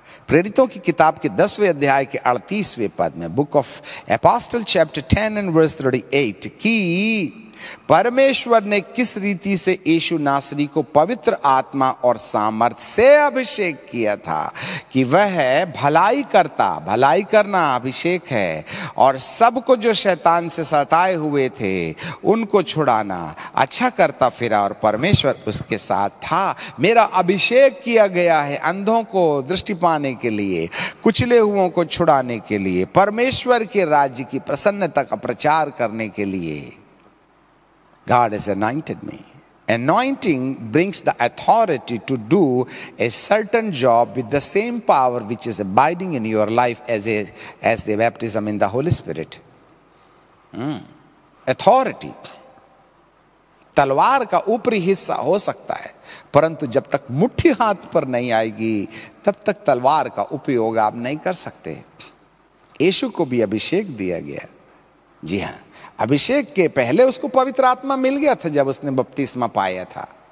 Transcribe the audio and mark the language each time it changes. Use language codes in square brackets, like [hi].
[hi] प्रेरितों की किताब के 10वें अध्याय के 38वें पद में, [en] book of apostle chapter 10 and verse 38, [hi] कि परमेश्वर ने किस रीति से यीशु नासरी को पवित्र आत्मा और सामर्थ से अभिषेक किया था कि वह भलाई करना अभिषेक है, और सबको जो शैतान से सताए हुए थे उनको छुड़ाना अच्छा करता फिरा, और परमेश्वर उसके साथ था। मेरा अभिषेक किया गया है अंधों को दृष्टि पाने के लिए, कुचले हुओं को छुड़ाने के लिए, परमेश्वर के राज्य की प्रसन्नता का प्रचार करने के लिए। [en] God has anointed me. Anointing brings the authority to do a certain job with the same power which is abiding in your life as the baptism in the Holy Spirit. Authority. [hi] तलवार का ऊपरी हिस्सा हो सकता है, परंतु जब तक मुट्ठी हाथ पर नहीं आएगी तब तक तलवार का उपयोग आप नहीं कर सकते। यीशु को भी अभिषेक दिया गया। जी हाँ, अभिषेक के पहले उसको पवित्र आत्मा मिल गया था जब उसने बपतिस्मा पाया था।